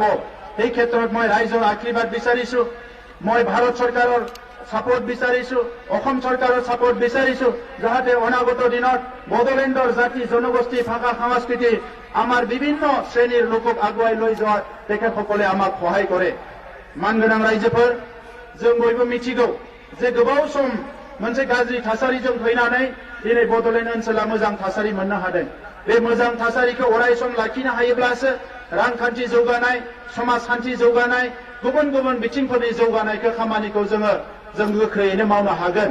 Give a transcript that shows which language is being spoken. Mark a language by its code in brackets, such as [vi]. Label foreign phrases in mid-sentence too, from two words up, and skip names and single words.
[as] এই ক্ষেত্ৰত মই ৰাইজৰ আশীৰ্বাদ বিচাৰিছো। মই ভাৰত চৰকাৰৰ ছাপোৰ্ট বিচাৰিছো, অসম চৰকাৰৰ ছাপোৰ্ট বিচাৰিছো, যাতে অনাগত দিনত বড়োলেণ্ডৰ জাতি জনগোষ্ঠী ভাষা সংস্কৃতি আমাৰ বিভিন্ন শ্ৰেণীৰ লোকক আগুৱাই লৈ যোৱাত তেখেতসকলে আমাক সহায় কৰে। [brx] मान गोनां रायजोफोर, जों बयबो मिथिगौ जे गोबाव सम मोनसे गाज्रि थासारिजों फैनानै दिनै बड'लेण्ड ओनसोला मोजां थासारि मोननो हादों। बे मोजां थासारिखौ अरायसम लाखिनो हायोब्लासो रांखान्थि जौगानाय, समाजखान्थि जौगानाय, गुबुन गुबुन बिथिंफोरनि जौगानायखौ खामानिखौ जों गोख्रैयैनो मावनो हागोन।